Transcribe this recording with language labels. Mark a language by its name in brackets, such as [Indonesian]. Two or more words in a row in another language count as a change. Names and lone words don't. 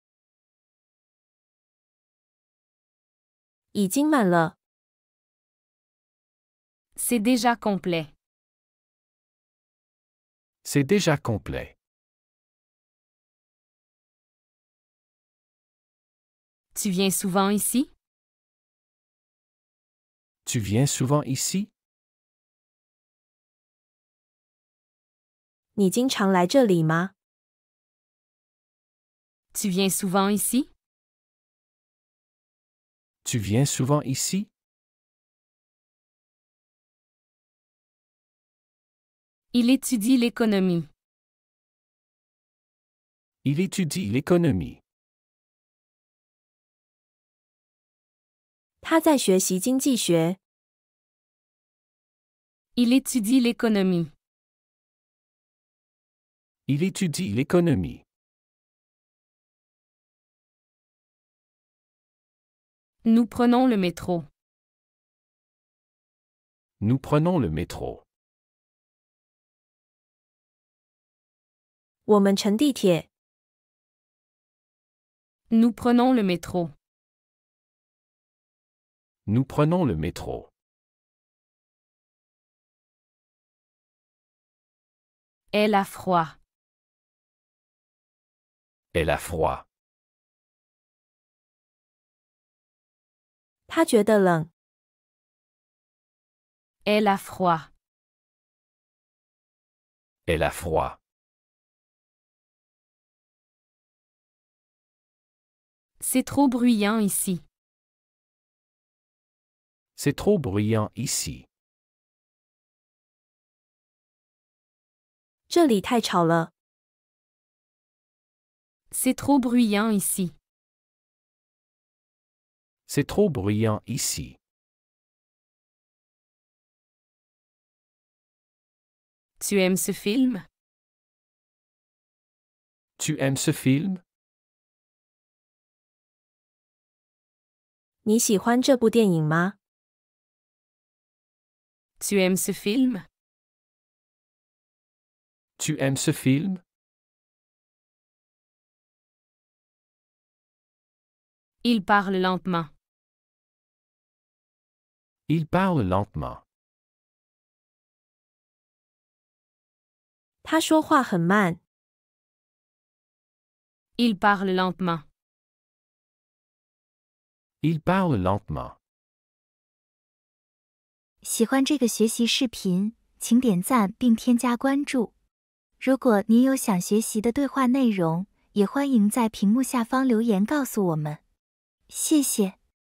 [Chinese] 已经满了。 [French] C'est déjà complet. C'est déjà complet. Tu viens souvent ici? Tu viens souvent ici? [Chinese] 你经常来这里吗？ [French] Tu viens souvent ici? Tu viens souvent ici? Il étudie l'économie. Il étudie l'économie. [Chinese] 他在学习经济学。 [French] Il étudie l'économie. Il étudie l'économie. Nous prenons le métro. Nous prenons le métro. [Chinese] 我们乘地铁。 [French] Nous prenons le métro. Nous prenons le métro. Elle a froid. Elle a froid. [Chinese] 他觉得冷。 [French] Elle a froid. Elle a froid. C'est trop bruyant ici. C'est trop bruyant ici. [Chinese] 这里太吵了。 [French] C'est trop bruyant ici. C'est trop bruyant ici. Tu aimes ce film? Tu aimes ce film? [Chinese] 你喜欢这部电影吗？ [French] Tu aimes ce film? Tu aimes ce film? Il parle lentement. Il parle lentement. [Chinese] 他说话很慢。 [French] Il parle lentement. Il parle lentement. [Chinese] 喜欢这个学习视频，请点赞并添加关注。如果您有想学习的对话内容，也欢迎在屏幕下方留言告诉我们。谢谢。